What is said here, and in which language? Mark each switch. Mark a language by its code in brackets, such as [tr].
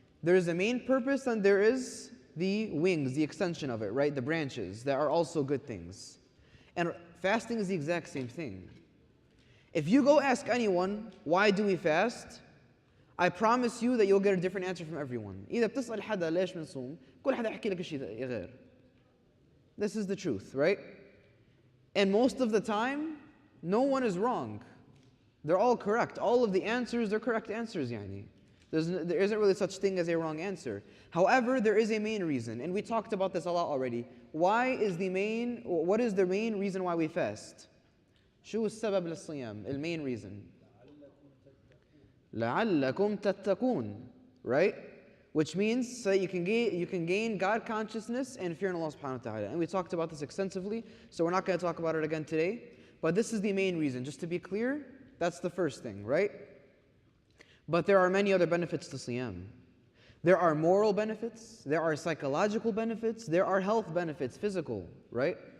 [en] There is a main purpose and there is the wings, the extension of it, right? The branches that are also good things. And fasting is the exact same thing. If you go ask anyone, why do we fast? I promise you that you'll get a different answer from everyone. [ar] إذا بتسأل حدا ليش بنصوم، كل حدا يحكي لك شيء غير. [en] This is the truth, right? And most of the time, no one is wrong. They're all correct. All of the answers, they're correct answers, There isn't really such thing as a wrong answer. However, there is a main reason, and we talked about this a lot already. What is the main reason why we fast? [ar] شو السبب للصيام? [en] The main reason. [ar] لعلكم تتقون, right? [en] Which means so you can gain God consciousness and fear in Allah subhanahu wa ta'ala. And we talked about this extensively, so we're not going to talk about it again today. But this is the main reason. Just to be clear, that's the first thing, right? But there are many other benefits to Siyam. There are moral benefits, there are psychological benefits, there are health benefits, physical, right?